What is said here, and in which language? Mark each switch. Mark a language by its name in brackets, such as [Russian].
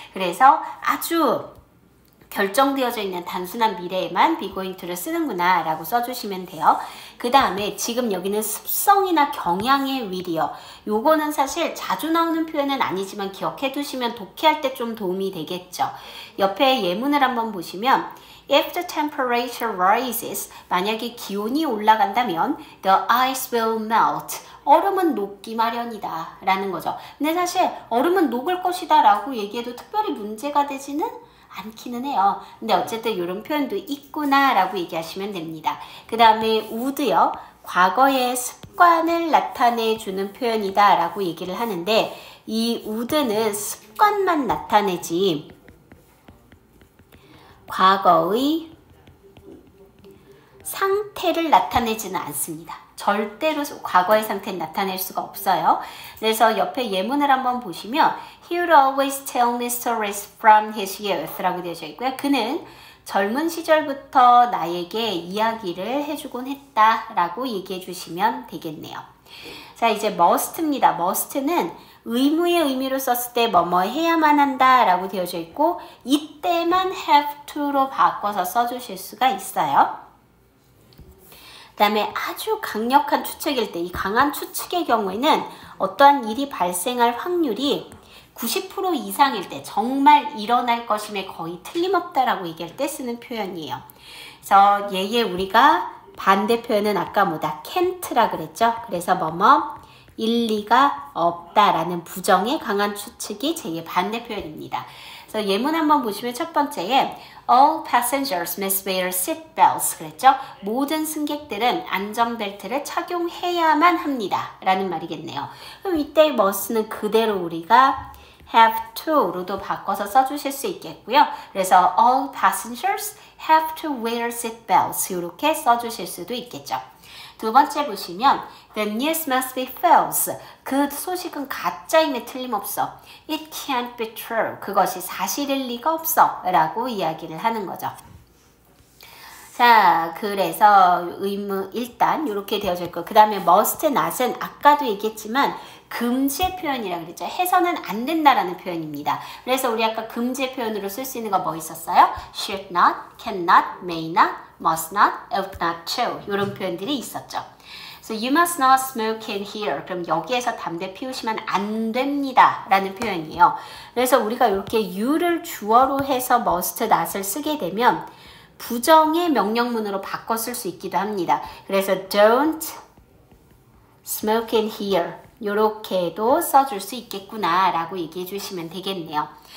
[Korean] 그래서 아주 결정되어져 있는 단순한 미래에만 be going to를 쓰는구나 라고 써주시면 돼요. 그 다음에 지금 여기는 습성이나 경향의 will이요. 요거는 사실 자주 나오는 표현은 아니지만 기억해 두시면 독해할 때 좀 도움이 되겠죠. 옆에 예문을 한번 보시면 [English] If the temperature rises, [Korean] 만약에 기온이 올라간다면 [English] the ice will melt. [Korean] 얼음은 녹기 마련이다 라는 거죠. 근데 사실 얼음은 녹을 것이다 라고 얘기해도 특별히 문제가 되지는 않기는 해요. 근데 어쨌든 이런 표현도 있구나 라고 얘기하시면 됩니다. 그 다음에 would요. 과거의 습관을 나타내 주는 표현이다 라고 얘기를 하는데, 이 would는 습관만 나타내지 과거의 상태를 나타내지는 않습니다. 절대로 과거의 상태를 나타낼 수가 없어요. 그래서 옆에 예문을 한번 보시면 [English] He would always tell me stories from his youth [Korean] 라고 되어져 있고요. 그는 젊은 시절부터 나에게 이야기를 해주곤 했다 라고 얘기해 주시면 되겠네요. 자, 이제 must입니다. must는 의무의 의미로 썼을 때 뭐뭐 해야만 한다 라고 되어져 있고, 이때만 have to로 바꿔서 써주실 수가 있어요. 그 다음에 아주 강력한 추측일 때, 이 강한 추측의 경우에는 어떠한 일이 발생할 확률이 90% 이상일 때, 정말 일어날 것임에 거의 틀림없다라고 얘기할 때 쓰는 표현이에요. 그래서 얘의 우리가 반대 표현은 아까 뭐다? can't라 그랬죠? 그래서 뭐뭐 일리가 없다라는 부정의 강한 추측이 제2의 반대 표현입니다. 그래서 예문 한번 보시면 첫 번째에 [English] All passengers must wear seat belts [Korean] 그랬죠? 모든 승객들은 안전벨트를 착용해야만 합니다 라는 말이겠네요. 그럼 이때 must는 그대로 우리가 have to로도 바꿔서 써주실 수 있겠고요. 그래서 [English] all passengers have to wear seat belts [Korean] 이렇게 써주실 수도 있겠죠. 두 번째 보시면 [English] The news must be false. [Korean] 그 소식은 가짜임에 틀림없어. [English] It can't be true. [Korean] 그것이 사실일 리가 없어 라고 이야기를 하는 거죠. 자, 그래서 의무 일단 이렇게 되어져 있고, 그 다음에 must, not은 아까도 얘기했지만 금지의 표현이라고 그랬죠. 해서는 안 된다라는 표현입니다. 그래서 우리 아까 금지의 표현으로 쓸 수 있는 거 뭐 있었어요? [English] should not, cannot, may not, must not, ought not to [Korean] 이런 표현들이 있었죠. [English] So you must not smoke in here. [Korean] 그럼 여기에서 담배 피우시면 안 됩니다 라는 표현이에요. 그래서 우리가 이렇게 you를 주어로 해서 must not을 쓰게 되면 부정의 명령문으로 바꿔 쓸 수 있기도 합니다. 그래서 [English] don't smoke in here [Korean] 이렇게도 써줄 수 있겠구나 라고 얘기해 주시면 되겠네요.